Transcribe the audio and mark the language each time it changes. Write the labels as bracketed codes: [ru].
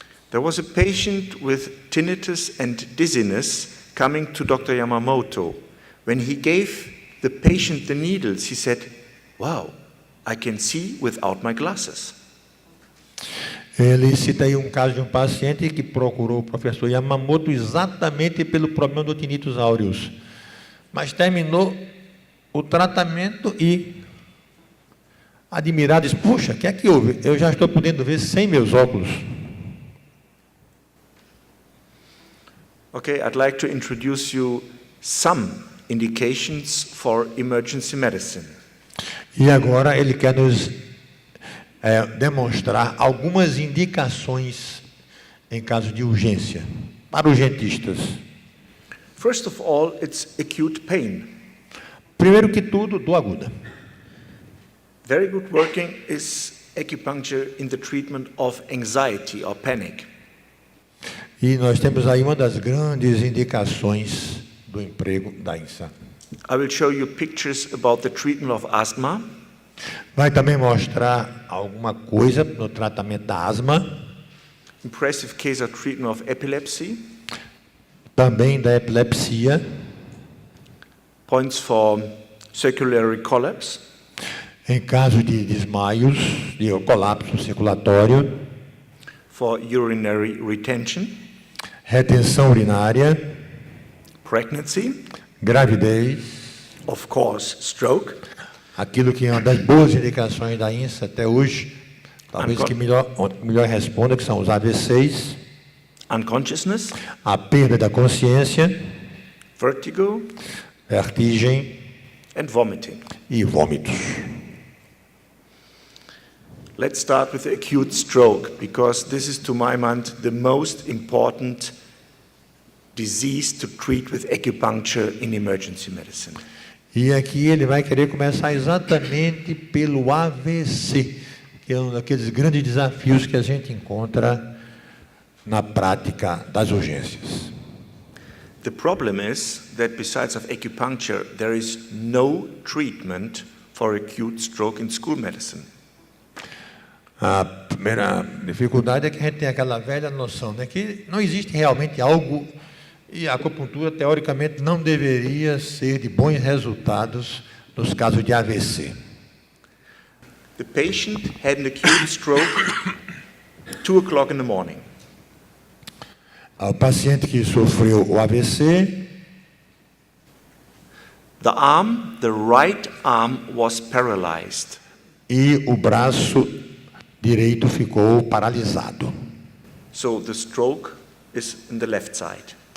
[en] There was a patient with tinnitus and dizziness coming to Dr. Yamamoto. When he gave the patient the needles, he said, "Wow, I can see without my glasses." [pt] Ele cita aí um caso de um paciente que procurou o professor Yamamoto exatamente pelo problema do tinnitus aureus. Mas terminou o tratamento e, admirado, disse: "Puxa, o que é que houve? Eu já estou podendo ver sem meus óculos." [en] Okay, I'd like to introduce you some indications for emergency medicine. [pt] E agora ele quer nos demonstrar algumas indicações em caso de urgência, para urgentistas. [en] First of all, it's acute pain. [pt] Primeiro que tudo, dor aguda. [en] Very good working is acupuncture in the treatment of anxiety or panic. [pt] E nós temos aí uma das grandes indicações do emprego da INSA. [en] I will show you pictures about the treatment of asthma. [pt] Vai também mostrar alguma coisa no tratamento da asma, [en] Impressive case of treatment of epilepsy. [pt] também da epilepsia, [en] Points for circulatory collapse. [pt] em caso de desmaios, de colapso circulatório, [en] For urinary retention. [pt] retenção urinária, [en] Pregnancy. [pt] gravidez, [en] Of course, stroke. [pt] aquilo que é uma das boas indicações da INSA até hoje, talvez que melhor responda, que são os AVCs, [en] Unconsciousness. [pt] a perda da consciência, [en] Vertigo. [pt] vertigem [en] And vomiting. [pt] e vômitos. [en] Let's start with acute stroke, because this is, to my mind, the most important disease to treat with acupuncture in emergency medicine. [pt] E aqui ele vai querer começar exatamente pelo AVC, que é um daqueles grandes desafios que a gente encontra na prática das urgências. [en] The problem is that besides of acupuncture, there is no treatment for acute stroke in school medicine. [pt] A primeira dificuldade é que a gente tem aquela velha noção, né, que não existe realmente algo, e a acupuntura, teoricamente, não deveria ser de bons resultados nos casos de AVC. [en] The patient had an acute stroke 2:00 in the morning. [pt] O paciente que sofreu o AVC, [en] the right arm was paralyzed. [pt] E o braço direito ficou paralisado. [en] So the stroke is in the left side.